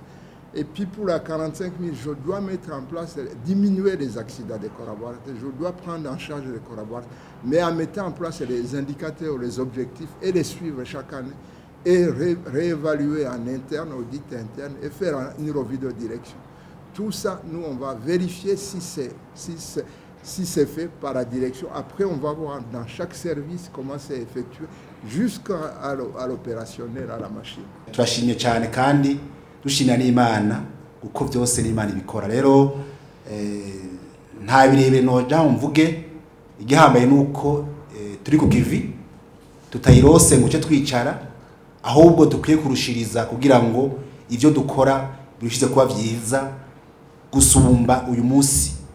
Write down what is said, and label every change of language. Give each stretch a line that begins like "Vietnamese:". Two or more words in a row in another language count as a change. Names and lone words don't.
French: Et puis pour la 45 000, je dois mettre en place, diminuer les accidents des collaborateurs, je dois prendre en charge les collaborateurs, mais en mettant en place les indicateurs, les objectifs et les suivre chaque année et réévaluer en interne, audit interne et faire une revue de direction. Tout ça, nous, on va vérifier si c'est fait par la direction. Après, on va voir dans chaque service comment c'est effectué jusqu'à l'opérationnel, à la machine.
Rundi: Turashimye cyane kandi dushimira n'Imana kuko byose n'Imana ibikora. Rero nta birebire noja mvuge, igihambaye nuko turi ku kivi tutayirose ngo cyo twicara, ahubwo dukwiye kurushiriza kugira ngo ivyo dukora birushize kuba byiza gusumba uyu munsi.